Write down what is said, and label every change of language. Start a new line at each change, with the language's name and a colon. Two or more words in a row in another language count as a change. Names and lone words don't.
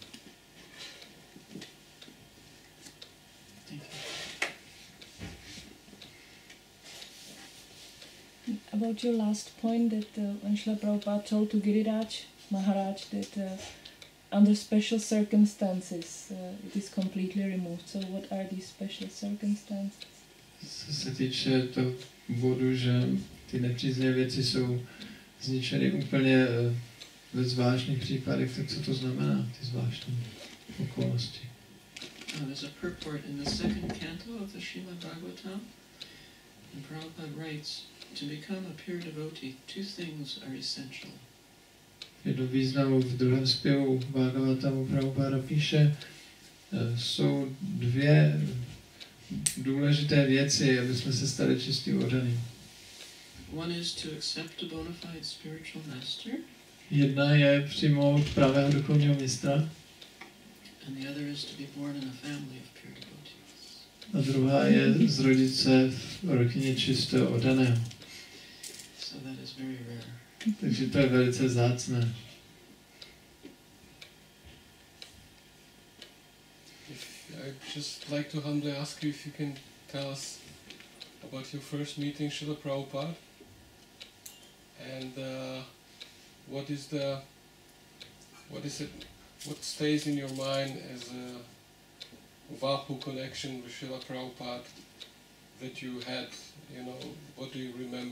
English: About your last point that when Srila Prabhupada told to Giriraj Maharaj that under special circumstances it is completely removed. So what are these special circumstances?
Czech: Co se týče toho bodu, že ty nepříznivé věci jsou zničeny úplně ve zvláštních případech, tak co to znamená, ty zvláštní okolnosti?
English: There's a purport in the second canto of the Srimad-bhagavatam, and Prabhupada writes, to become a pure devotee, two things are essential.
Czech: Do významu v druhém zpěvu Bhagavatamu Prabhupada píše, jsou dvě důležité věci, aby jsme se stali čistým oddaným.
English: One is to accept a bona fide spiritual master.
Czech: Jedna je přijmout pravého duchovního mistra.
English: And the other is to be born in a family of pure devotees.
Czech: A druhá je zrodit se v rodině čistého oddaného.
English: So that is very rare.
Czech: Takže to je velice vzácné.
English: I'd just like to humbly ask you if you can tell us about your first meeting Srila Prabhupada, and what stays in your mind as a Vapu connection with Srila Prabhupada that you had, you know, what do you remember?